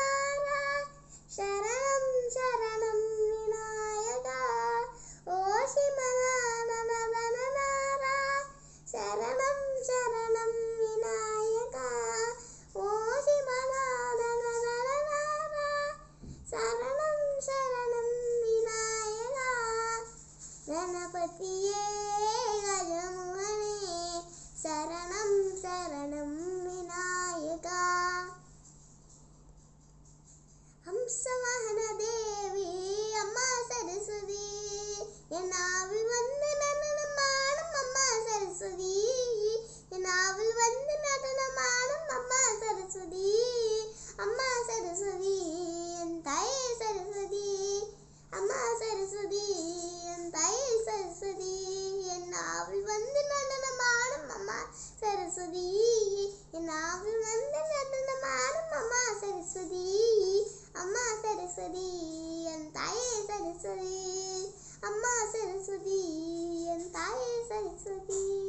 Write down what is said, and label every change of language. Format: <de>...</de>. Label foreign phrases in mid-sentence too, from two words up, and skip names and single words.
<kn>ಶರಣಂ ಶರಣಂ ವಿನಾಯಕ, ಓ ಶಿವನಾದನದನನಾರ ಶರಣಂ ಶರಣಂ ವಿನಾಯಕ, ಓ ಶಿವನಾದನದನನಾರ ಶರಣಂ ಶರಣಂ ವಿನಾಯಕ, ಗಣಪತಿಯೇ ಗಜಮುಖನೇ ಶರಣಂ ಶರಣಂ ವಿನಾಯಕ.</kn> <ta>ஹம்சவாகன தேவி அம்மா சரஸ்வதி, என் நாவில் வந்து நடனமாடும் அம்மா சரஸ்வதி, என் நாவில் வந்து நடனமாடும் அம்மா சரஸ்வதி, அம்மா சரஸ்வதி என் தாயே சரஸ்வதி, அம்மா சரஸ்வதி என் தாயே சரஸ்வதி, என் நாவில் வந்து நடனமாடும் அம்மா சரஸ்வதி, என் நாவில் வந்து நடனமாடும் அம்மா சரஸ்வதி, அம்மா சரஸ்வதி என் தாயே சரஸ்வதி, அம்மா சரஸ்வதி என் தாயே சரஸ்வதி.</ta>